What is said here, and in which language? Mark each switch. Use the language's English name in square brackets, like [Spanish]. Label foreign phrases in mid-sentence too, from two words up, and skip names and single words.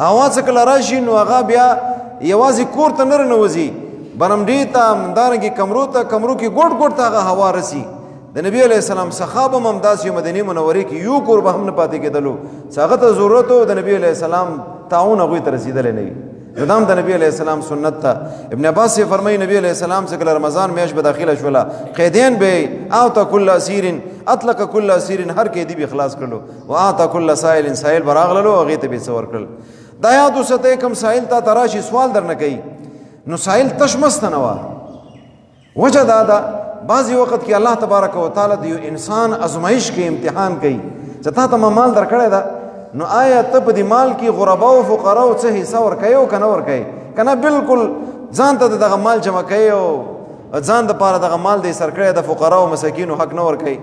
[Pashto] هوا چې کله راشي نو هغه بیا یوازې کور ته نه رنوځي، برمډې ته همدارنګې کمرو کې ګوټ ګوټ ته هغه هوا رسي. د نبی [Arabic] علیہ السلام [Pashto] څخه به هم داسې مدینې منورې کې یو کور به هم نه پاتې کېدلو چې هغه ته ضرورت و د نبی [Arabic] علیہ السلام [Pashto] تعاون هغوی ته رسېدلی نه وي. نو دا هم د نبی [Arabic] علیہ السلام [Pashto] سنت ته. ابن عباس یې فرمایي نبی [Arabic] علیہ السلام [Pashto] چې کله رمضان میاشت به داخله شوله قیدیان به [Arabic] اعطا کل اسیر اطلق کل اسیر [Pashto] هر قیدي به خلاص کړلو [Arabic] و اعطا کل سائل [Pashto] سائل به راغللو هغې ته به څه ورکړل. دا یاد وساتئ کوم سائل تا ته راشي سوال در نه کوي نو سائل تش مسته نه وه. وجه دا ده بعضی وقت کې [Arabic] الله تبارک وتعالی [Pashto] د یو انسان ازمایش کې امتحان کوي چې تا ته ما مال درکړی ده نو آیا ته په دې مال کې غربا او فقراو څه حصه ورکوې او که نه ورکوې که نه بالکل ځان ته د دغه مال جمع کوې او ځان دپاره دغه مال دی سر کړی د فقراو مساکینو حق نه ورکوې.